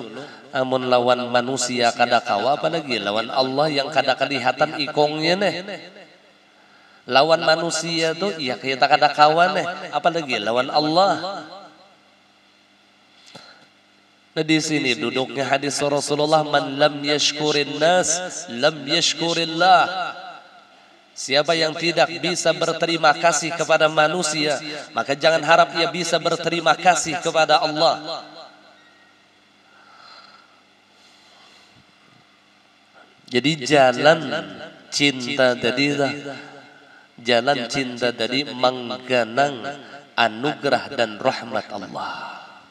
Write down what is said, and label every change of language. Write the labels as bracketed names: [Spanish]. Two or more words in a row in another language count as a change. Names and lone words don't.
[Banjar] Amun lawan manusia kada kawa, apalagi lawan Allah yang kada kelihatan ikongnya nih. Lawan manusia tuh ya kita kada kawan nih, apalagi lawan Allah. Nah di sini duduknya hadis Rasulullah, [Arabic] من لم يشكر الناس لم يشكر الله. [Indonesian] Siapa yang tidak bisa berterima kasih kepada manusia, maka jangan harap ia bisa berterima kasih kepada Allah. Jadi jalan cinta tadi, jalan cinta tadi mengganang anugerah dan rahmat Allah.